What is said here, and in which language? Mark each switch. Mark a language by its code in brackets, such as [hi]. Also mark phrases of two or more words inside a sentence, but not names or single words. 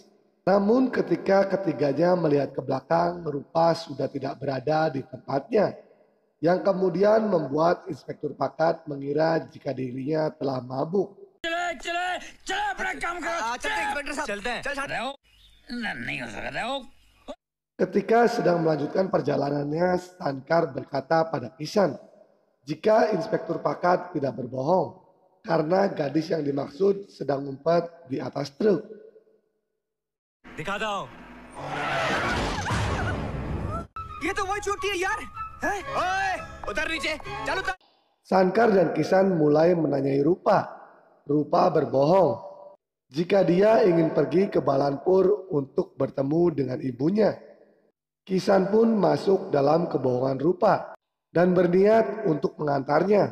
[id] Namun ketika ketiganya melihat ke belakang, rupa sudah tidak berada di tempatnya, yang kemudian membuat Inspektur Pakat mengira jika dirinya telah mabuk. [hi] चले अपना काम करो। चलते इंस्पेक्टर साहब, चलते हैं। चल नहीं हो सकता हो। [id] Ketika sedang melanjutkan perjalanannya, Sankar berkata pada Kisan jika Inspektur Pakat tidak berbohong, karena gadis yang dimaksud sedang ngumpet di atas truk. [hi] दिखा दो। ये तो वही चोटी है यार। हैं? ओए, उतर नीचे। चल उतर। [id] Sankar dan Kisan mulai menanyai Rupa. Rupa berbohong jika dia ingin pergi ke Balanpur untuk bertemu dengan ibunya. Kisan pun masuk dalam kebohongan Rupa dan berniat untuk mengantarnya.